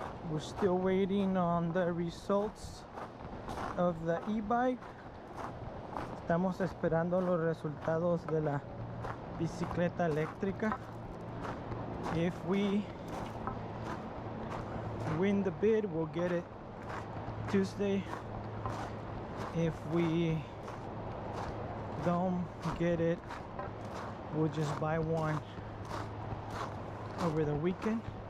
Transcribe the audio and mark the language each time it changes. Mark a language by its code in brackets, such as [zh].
[en] We're still waiting on the results of the e-bike. [es] Estamos esperando los resultados de la bicicleta eléctrica. [en] If we win the bid, we'll get it Tuesday. If we don't get it, we'll just buy one over the weekend.